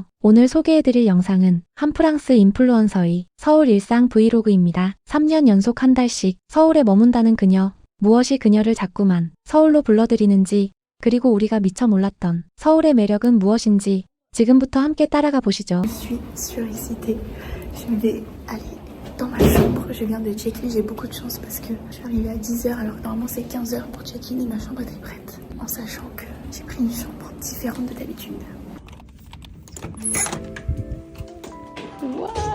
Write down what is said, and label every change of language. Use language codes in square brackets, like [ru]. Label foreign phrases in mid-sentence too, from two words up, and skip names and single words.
[ko] 오늘 소개해드릴 영상은 한 프랑스 인플루언서의 서울 일상 브이로그입니다. 3년 연속 한 달씩 서울에 머문다는 그녀, 무엇이 그녀를 자꾸만 서울로 불러들이는지, 그리고 우리가 미처 몰랐던 서울의 매력은 무엇인지 지금부터 함께 따라가 보시죠. [fr] Je suis surexcitée. Je vais aller dans ma chambre. Je viens de check-in. J'ai beaucoup de chance parce que je suis arrivée à 10h alors que normalement c'est 15h pour check-in et ma chambre était prête. En sachant que j'ai pris une chambre différente de d'habitude. Waouh!